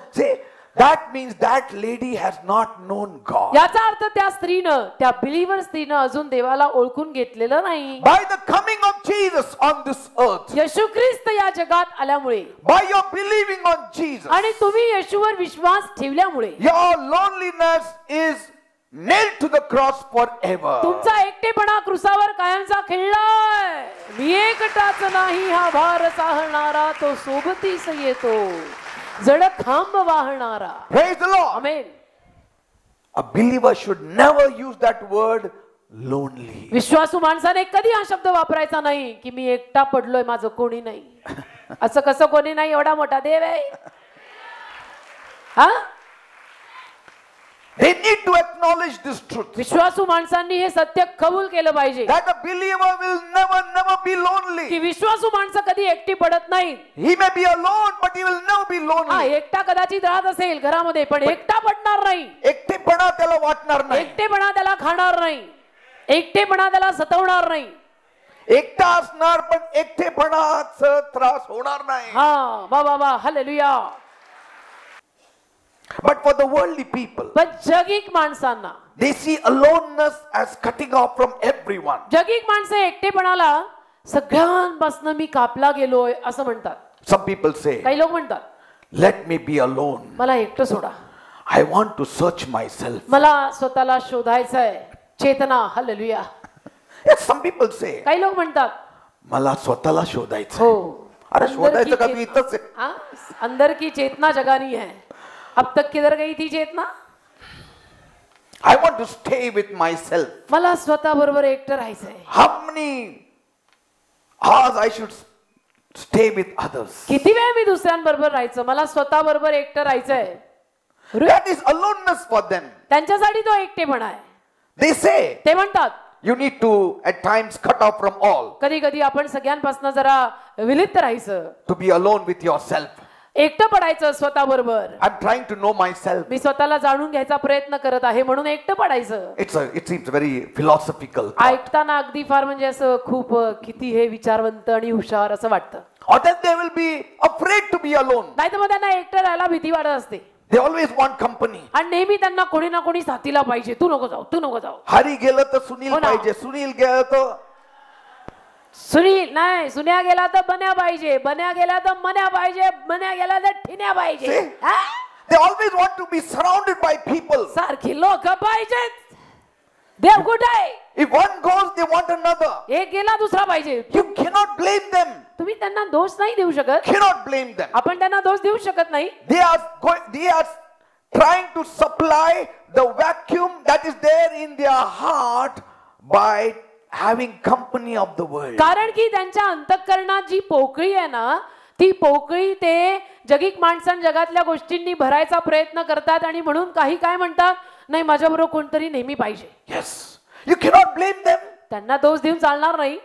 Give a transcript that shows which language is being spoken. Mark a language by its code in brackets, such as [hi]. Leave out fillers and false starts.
[en] See, that means that lady has not known God. [mr] याचा अर्थ त्या स्त्रीनं, त्या बिलीव्हर स्त्रीनं अजून देवाला ओळखून घेतलेलं नाही. [en] By the coming of Jesus on this earth, [mr] येशू ख्रिस्त या जगात आल्यामुळे, [en] by your believing on Jesus, [mr] आणि तुम्ही येशूवर विश्वास ठेवल्यामुळे, [en] your loneliness is nailed to the cross forever. [mr] तुमचा एकटेपणा क्रूसावर कायमचा खिळलाय. मी एकटाच नाही हा भार सहारणारा, तो सोबतीस येतो जड खांब वाहणारा. [en] Praise the Lord. [mr] Amen. [en] A believer should never use that word lonely. [mr] विश्वासू माणसाने कधी हा शब्द वापरायचा नाही की मी एकटा पडलोय, माझं कोणी नाही. असं कसं कोणी नाही, एवढा मोठा देव आहे. हा, [en] They need to acknowledge this truth. [mr] विश्वासू माणसांनी हे सत्य कबूल केलं पाहिजे [en] That a believer will never be lonely. [mr] की विश्वासू माणसं कधी एकटी पडत नाही. [en] He may be alone, but he will never be [mr] हा, [en] lonely. [mr] एकटा कदाचित राहत असेल घरामध्ये पण एकटा पडणार नाही. एकटेपणा त्याला वाटणार नाही. एकटेपणा त्याला खाणार नाही. एकटेपणा त्याला सतवणार नाही. एकटा असणार पण एकटेपणाचा त्रास होणार नाही. हा, वा वा वा, hallelujah. [en] But for the worldly people, [mr] पण जगिक माणसांना, [en] they see aloneness as cutting off from everyone. [mr] जगिक माणसे एकटेपणाला सगळ्यांपासून मी कापला गेलोय असं म्हणतात. [en] Some people say, [mr] काही लोक म्हणतात, [en] let me be alone. [mr] मला एकटं सोडा, [en] I want to search myself. [mr] मला स्वतःला शोधायचंय. चेतना, hallelujah. [en] Yes, some people say, [mr] काही लोक म्हणतात, मला स्वतःला शोधायचं. हो, अरे शोधायचं का मी इथंच आहे? [hi] हाँ, अंदर की चेतना जगानी है. अब तक किधर गई थी चेतना? [en] I want to stay with myself. [mr] मला स्वतः बरोबर एकटं राहायचंय. [en] How many hours I should stay with others? [mr] किती वेळ मी दुसऱ्यांबरोबर राहायचं? मला स्वतः बरोबर एकटं राहायचंय. [en] That is aloneness for them. [mr] त्यांच्यासाठी तो एकटेपणा आहे. [en] They say, [mr] ते म्हणतात, [en] you need to at times cut off from all, [mr] कधी कधी आपण सगळ्यांपासून जरा विलिप्त राहायचं, [en] to be alone with yourself. [mr] एकटं पडायचं स्वतः बरोबर. [en] I'm trying to know myself. [mr] मी स्वतःला जाणून घ्यायचा प्रयत्न करत आहे म्हणून एकटं पडायचं. [en] It seems very philosophical. [mr] ऐकताना अगदी फार म्हणजे असं खूप किती हे विचारवंत आणि हुशार असं वाटतं. [en] Or then they will be afraid to be alone. [mr] नाही तर मग त्यांना एकटं राहायला भीती वाटत असते. [en] They always want company. [mr] आणि नेहमी त्यांना कोणी ना कोणी साथीला पाहिजे. तू नको जाऊ, तू नको जाऊ. हरी गेलं तर सुनील हो ना. पाहिजे, सुनील गेलं तर सुनील नाही, सुन्या गेला तर बन्या पाहिजे, बन्या गेला तर मन्या पाहिजे, मन्या गेला तर ठिण्या पाहिजे. [en] See? [mr] हा? [en] they always want to be surrounded by people. [mr] सारखी लोक पाहिजेत. देव कुठे आहे? [en] If one goes, they want another. [mr] एक गेला दुसरा पाहिजे. [en] You cannot blame them. [mr] तुम्ही त्यांना दोष नाही देऊ शकत. [en] Cannot blame them. [mr] आपण त्यांना दोष देऊ शकत नाही. [en] They are trying to supply the vacuum that is there in their heart by having company of the world. [mr] कारण की त्यांच्या अंतःकरणात जी पोकळी आहे ना, ती पोकळी ते जगिक माणसां जगातल्या गोष्टींनी भरायचा प्रयत्न करतात आणि म्हणून काही काय म्हणतात, नाही माझ्याबरोबर कोणतरी नेहमी पाहिजे. [en] Yes. You cannot blame them. [mr] त्यांना दोष देऊन चालणार नाही.